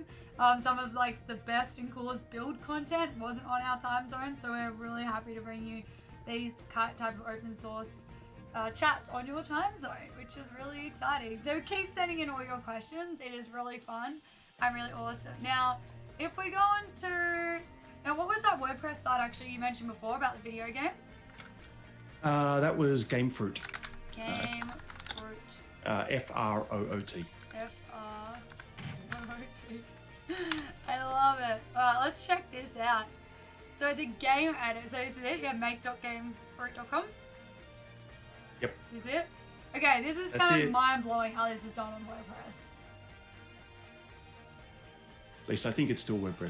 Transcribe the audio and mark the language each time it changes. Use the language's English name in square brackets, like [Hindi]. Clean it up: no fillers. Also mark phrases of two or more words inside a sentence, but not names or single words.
[English] Some of like the best and coolest build content wasn't on our time zone, so we're really happy to bring you these type of open source chats on your time zone, which is really exciting. So keep sending in all your questions. It is really fun and really awesome. Now, if we go on to... Now, what was that WordPress site actually you mentioned before about the video game? That was Gamefruit. Gamefruit. F-R-O-O-T. F-R-O-O-T. I love it. Alright, let's check this out. So it's a game editor. So is it? Yeah, make.gamefruit.com? Yep. Is it? Okay, this is kind of mind-blowing how this is done on WordPress. At least I think it's still WordPress.